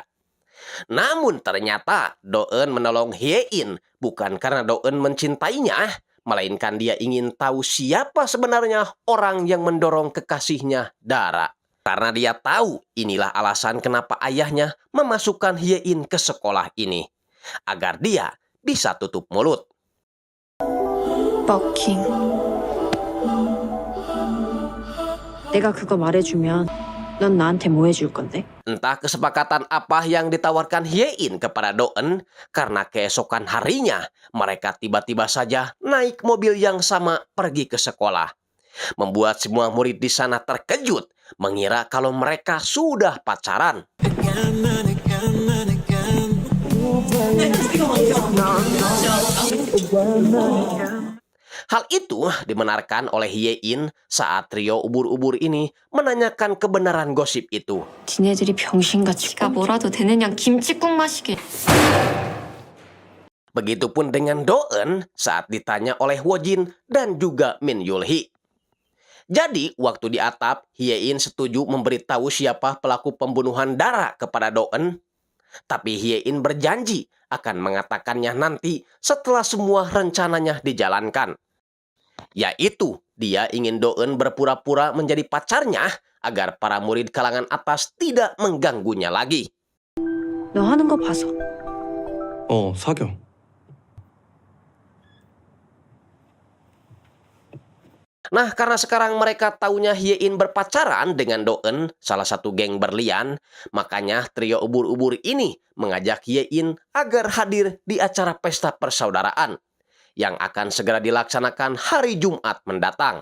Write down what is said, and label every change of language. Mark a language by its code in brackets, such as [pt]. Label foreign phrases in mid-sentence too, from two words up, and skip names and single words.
[id] Namun ternyata Do-eun menolong Hye-in bukan karena Do-eun mencintainya, melainkan dia ingin tahu siapa sebenarnya orang yang mendorong kekasihnya, Dara. Karena dia tahu inilah alasan kenapa ayahnya memasukkan Hye-in ke sekolah ini. Agar dia bisa tutup mulut. 버킹. [ko] 내가 그거 말해주면 넌 나한테 뭐 해줄 건데? [id] Entah kesepakatan apa yang ditawarkan Hye-in kepada Do-eun, karena keesokan harinya mereka tiba-tiba saja naik mobil yang sama pergi ke sekolah. Membuat semua murid di sana terkejut, mengira kalau mereka sudah pacaran. Hal itu dibenarkan oleh Hye-in saat trio ubur-ubur ini menanyakan kebenaran gosip itu. [ko] 지네들이 병신같이 지가 뭐라도 되느냐 김치국 마시게. [id] Begitupun dengan Do-eun saat ditanya oleh Woo-jin dan juga Min Yul-hee. Jadi, waktu di atap, Hye-in setuju memberitahu siapa pelaku pembunuhan Dara kepada Do-eun. Tapi Hye-in berjanji akan mengatakannya nanti setelah semua rencananya dijalankan. Yaitu, dia ingin Do-eun berpura-pura menjadi pacarnya agar para murid kalangan atas tidak mengganggunya lagi. [ko] 너 하는 거 봐서. 사겨. [id] Nah, karena sekarang mereka taunya Hye-in berpacaran dengan Do-eun, salah satu geng berlian, makanya trio ubur-ubur ini mengajak Hye-in agar hadir di acara pesta persaudaraan yang akan segera dilaksanakan hari Jumat mendatang.